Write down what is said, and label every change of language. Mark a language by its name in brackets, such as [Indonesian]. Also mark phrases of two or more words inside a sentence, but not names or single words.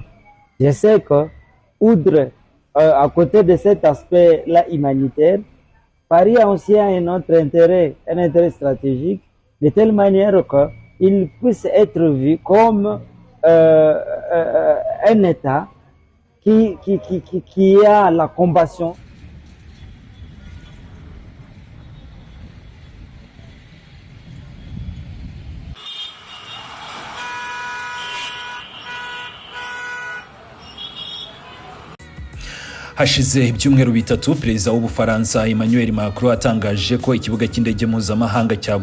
[French] Je sais que, outre, à côté de cet aspect-là humanitaire, Paris a aussi un autre intérêt, un intérêt stratégique, de telle manière qu'il puisse être vu comme un État qui a la compassion. [Kinyarwanda] Hashize ibyumweru bitatu perezida w'Ubufaransa Emmanuel Macron atangaje ko ikibuga cy'indege mpuzamahanga cya